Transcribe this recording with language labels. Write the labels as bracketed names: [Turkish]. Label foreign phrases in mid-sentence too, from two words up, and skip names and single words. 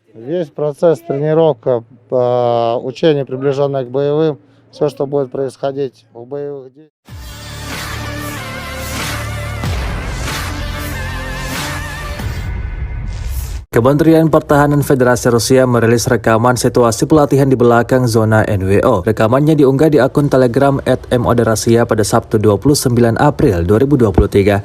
[Russian] Весь процесс тренировка, учение, приближенное к боевым, все, что будет происходить в боевых действиях. [Indonesian] Kementerian Pertahanan Federasi Rusia merilis rekaman situasi pelatihan di belakang zona NWO. Rekamannya diunggah di akun Telegram @MOD-Rusia pada Sabtu 29 April 2023.